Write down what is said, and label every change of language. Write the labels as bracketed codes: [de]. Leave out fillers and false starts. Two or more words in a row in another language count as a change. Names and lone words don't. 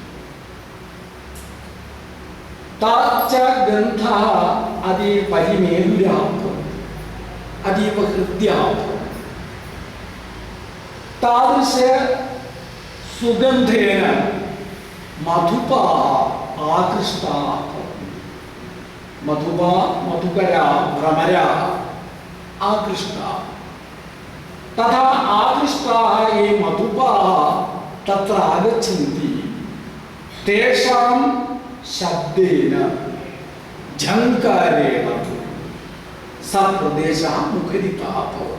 [sa] താച്ച ഗന്ധഃ അതീവ പരിമേതുരഃ ഭവതി, അതീവ ഹൃദ്യഃ ഭവതി. താദൃശ സുഗന്ധേന മധുപാः ആകൃഷ്ടാः ഭവन्ति. മധുപാ മധുകരാ ഭ്രമരാः ആകൃഷ്ടാः. तथा आकृष्टाः ये मधुपाः तत्र आगच्छन्ति तेषां शब्देन झङ्कारेण स प्रदेशः मुखरितः भवति.